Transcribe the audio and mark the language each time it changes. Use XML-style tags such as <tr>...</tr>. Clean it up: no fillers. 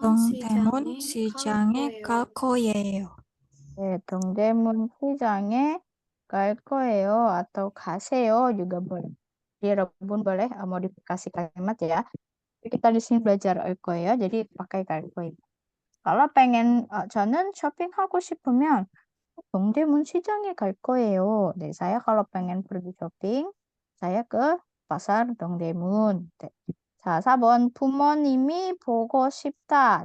<ko>동대문 시장에 갈 거예요. 네, 동대문 시장에 갈 거예요.</ko> <id>atau 가세요 juga boleh. Jadi Rebun boleh modifikasi kalimat ya. Tapi kita di sini belajar 거예요. Jadi pakai</id> <ko>갈 거예요.</ko> <id>Kalau pengen</id> <ko>저는 쇼핑하고 싶으면 동대문 시장에 갈 거예요.</ko> <id>네, saya kalau pengen pergi shopping, saya ke pasar 동대문. 네.</id> <ko>자, 4번 부모님이 보고 싶다.</ko>